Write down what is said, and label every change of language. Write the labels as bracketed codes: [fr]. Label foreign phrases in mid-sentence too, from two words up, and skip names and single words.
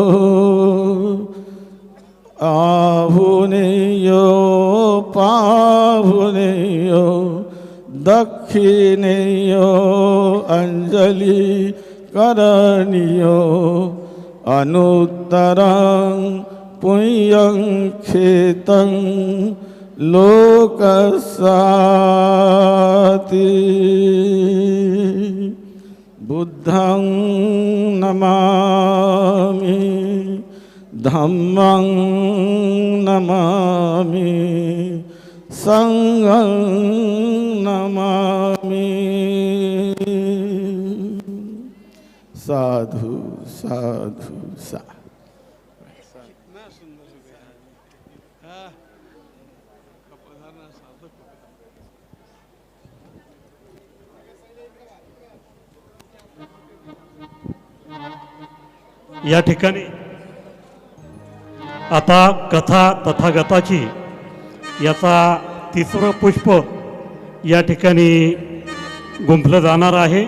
[pi] आहुनेयो पाहुनेयो दक्षिणेयो अंजलि करणीयो अनुत्तरं पुण्यं खेतं लोकसाति बुद्धं नमामि धम्मं नमामि संघं नमामि। साधु साधु साधु। [mr] या ठिकाणी आता कथा तथागताची याचा तिसरं पुष्प या ठिकाणी गुंफलं जाणार आहे।